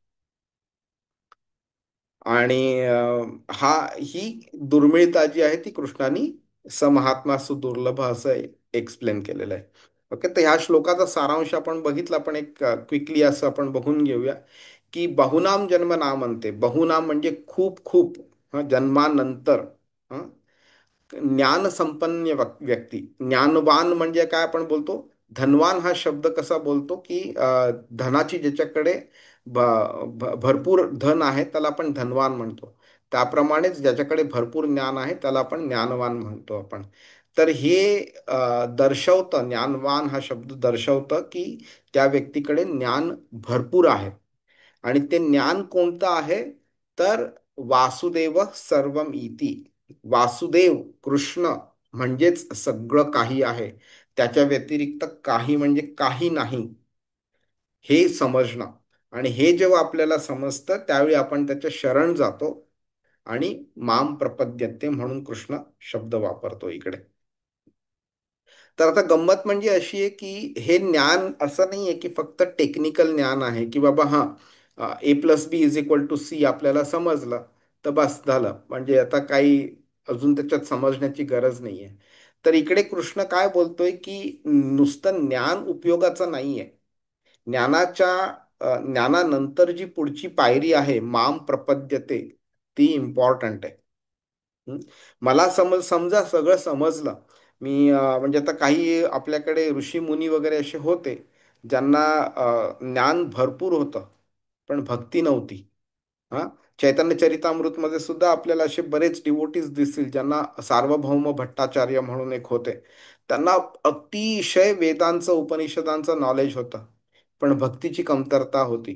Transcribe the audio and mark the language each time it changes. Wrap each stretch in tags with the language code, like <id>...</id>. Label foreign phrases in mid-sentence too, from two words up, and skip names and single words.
<mr>आणि ही दुर्मिळता जी आहे ती कृष्णाने</mr> <sa>समहात्मा सुदुर्लभ</sa> <mr>असं एक्सप्लेन केलेलं आहे. ओके, तर ह्या श्लोकाचा सारांश आपण बघितला, पण एक क्विकली असं आपण बघून घेऊया की</mr> <sa>बहुनाम जन्म नामंते,</sa> <mr>बहुनाम म्हणजे खूप खूप, जन्मानंतर, हं, ज्ञान संपन्न व्यक्ती, ज्ञानवान म्हणजे काय आपण बोलतो, धनवान हा शब्द कसा बोलतो की धनाची ज्याच्याकडे भरपूर धन आहे त्याला आपण धनवान म्हणतो. त्याप्रमाणेच ज्याच्याकडे भरपूर ज्ञान आहे त्याला आपण ज्ञानवान म्हणतो आपण. तर हे दर्शवतं, ज्ञानवान हा शब्द दर्शवतं की त्या व्यक्तीकडे ज्ञान भरपूर आहे. आणि ते ज्ञान कोणतं आहे तर</mr> <sa>वासुदेव सर्वम इति,</sa> <mr>वासुदेव कृष्ण म्हणजेच सगळं काही आहे, त्याच्या व्यतिरिक्त काही म्हणजे काही नाही, हे समजणं. आणि हे जेव्हा आपल्याला समजतं त्यावेळी आपण त्याच्या शरण जातो आणि</mr> <sa>माम प्रपद्यते</sa> <mr>म्हणून कृष्ण शब्द वापरतो इकडे. तर आता गंमत म्हणजे अशी आहे की हे ज्ञान असं नाही आहे की फक्त टेक्निकल ज्ञान आहे की बाबा A+B=C आपल्याला समजलं तर बस झालं, म्हणजे आता काही अजून त्याच्यात समजण्याची गरज नाहीये. तर इकडे कृष्ण काय बोलतोय की नुसतं ज्ञान उपयोगाचं नाहीये. ज्ञानानंतर जी पुढची पायरी आहे</mr> <sa>माम प्रपद्यते,</sa> <mr>ती इम्पॉर्टंट आहे. हं? मला समजा सगळं समजलं, मी म्हणजे आता काही आपल्याकडे ऋषी मुनी वगैरे असे होते ज्यांना ज्ञान भरपूर होतं पण भक्ती नव्हती. हा, चैतन्य चरितामृतमध्ये सुद्धा आपल्याला असे बरेच डिवोटीज दिसतील ज्यांना सार्वभौम भट्टाचार्य म्हणून एक होते, त्यांना अतिशय वेदांचं उपनिषदांचं नॉलेज होतं पण भक्तीची कमतरता होती.</mr>